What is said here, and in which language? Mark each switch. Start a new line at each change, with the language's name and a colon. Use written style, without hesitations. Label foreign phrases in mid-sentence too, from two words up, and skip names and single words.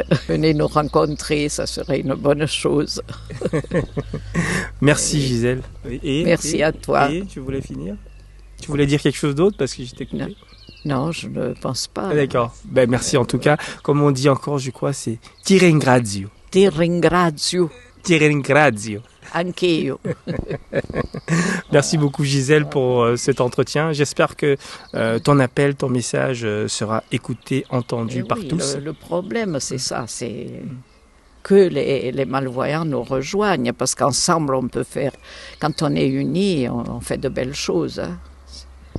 French: Venez nous rencontrer, ça serait une bonne chose. Merci Gisèle. Merci à toi. Et tu voulais finir? Tu voulais dire quelque chose d'autre parce que je t'ai coupé? Non, je ne pense pas. D'accord. Ben, merci en tout cas. Comme on dit encore, je crois, c'est
Italian: ti ringrazio. Ti ringrazio. Ti ringrazio. Anch'io.
French: Merci beaucoup Gisèle pour cet entretien. J'espère que ton appel, ton message sera écouté, entendu par tous. Le problème, c'est ça, c'est que les malvoyants nous rejoignent parce qu'ensemble, on peut faire, quand on est unis, on fait de belles choses.